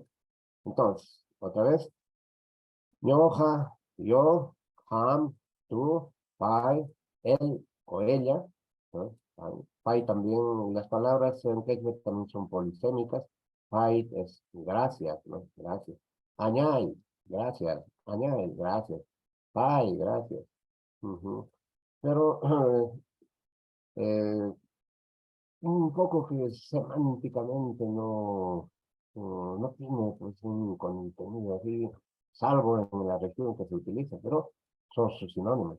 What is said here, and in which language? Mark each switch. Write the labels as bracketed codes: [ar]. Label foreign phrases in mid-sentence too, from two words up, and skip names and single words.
[es] Entonces, otra vez, ñoja, yo, ham, tú, pai, él o ella, ¿no? Pai también, las palabras en quechua también son polisémicas. Pai es gracias, ¿no? Gracias. Añay, gracias. Añay, gracias. Pai, gracias. Ujú. Pero eh, un poco que semánticamente no tiene pues un contenido así, salvo en la región que se utiliza, pero son sus sinónimos.